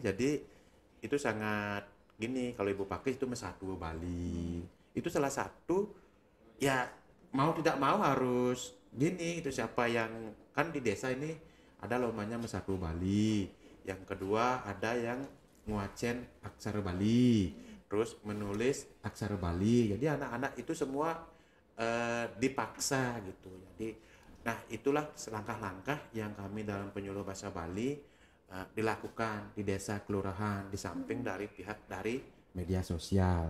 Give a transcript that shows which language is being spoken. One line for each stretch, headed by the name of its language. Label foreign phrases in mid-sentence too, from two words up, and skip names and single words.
Indonesian: Jadi itu sangat gini, kalau ibu pakis itu mesatu Bali. Itu salah satu ya mau tidak mau harus gini itu siapa yang kan di desa ini ada lombanya mesatu Bali. Yang kedua ada yang nguacen aksara Bali, terus menulis aksara Bali. Jadi anak-anak itu semua dipaksa gitu. Jadi nah itulah langkah-langkah yang kami dalam penyuluh bahasa Bali dilakukan di desa kelurahan di samping dari pihak dari media sosial.